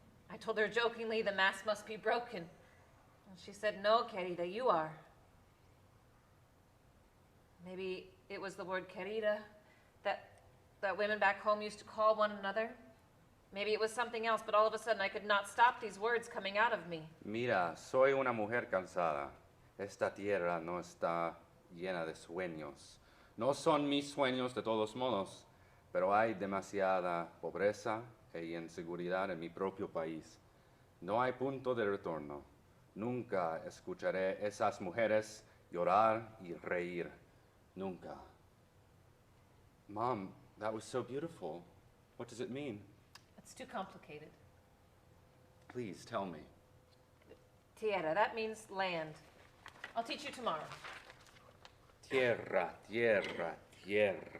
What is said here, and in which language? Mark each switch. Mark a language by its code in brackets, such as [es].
[en] I told her jokingly the mask must be broken. And she said, no, querida, you are. Maybe it was the word querida that women back home used to call one another. Maybe it was something else, but all of a sudden I could not stop these words coming out of me. [es] Mira, soy una mujer cansada. Esta tierra no está llena de sueños. No son mis sueños de todos modos, pero hay demasiada pobreza y inseguridad en mi propio país. No hay punto de retorno. Nunca escucharé esas mujeres llorar y reír. Nunca. [en] Mom, that was so beautiful. What does it mean? It's too complicated. Please tell me. Tierra, that means land. I'll teach you tomorrow. [es] Tierra, tierra, tierra.